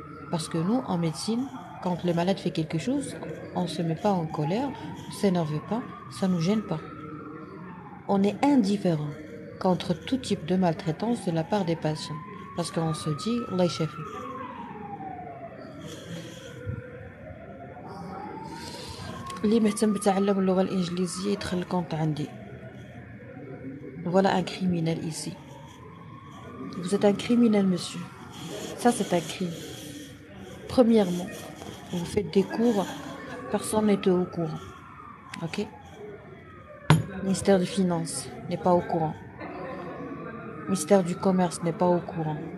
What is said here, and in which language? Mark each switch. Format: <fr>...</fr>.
<fr>Parce que nous, en médecine, quand le malade fait quelque chose, on ne se met pas en colère, on ne s'énerve pas, ça ne nous gêne pas. On est indifférent contre tout type de maltraitance de la part des patients. Parce qu'on se dit, Allah يشافي.</fr> <ar>اللي مهتم بتعلم اللغة الإنجليزية يدخل الكونت عندي.</ar> <fr>Voilà un criminel ici. Vous êtes un criminel, monsieur. Ça, c'est un crime. Premièrement, vous faites des cours, personne n'est au courant. Ok? Ministère des Finances n'est pas au courant. Ministère du Commerce n'est pas au courant.</fr>